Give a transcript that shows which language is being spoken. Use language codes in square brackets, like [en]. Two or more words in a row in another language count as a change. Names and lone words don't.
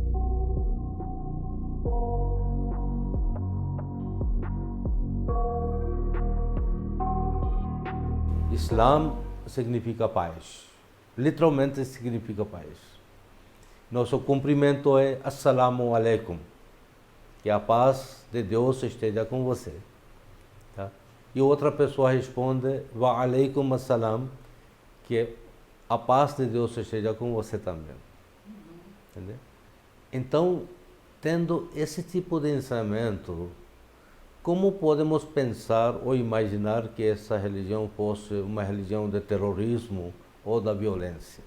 [pt] Islam significa paz, literalmente significa paz. Nosso cumprimento é [ar] السلام عليكم, [pt] que a paz de Deus esteja com você. Tá? E outra pessoa responde [ar] وعليكم السلام, [pt] que a paz de Deus esteja com você também. Entendeu? Então, tendo esse tipo de ensinamento, como podemos pensar ou imaginar que essa religião fosse uma religião de terrorismo ou da violência?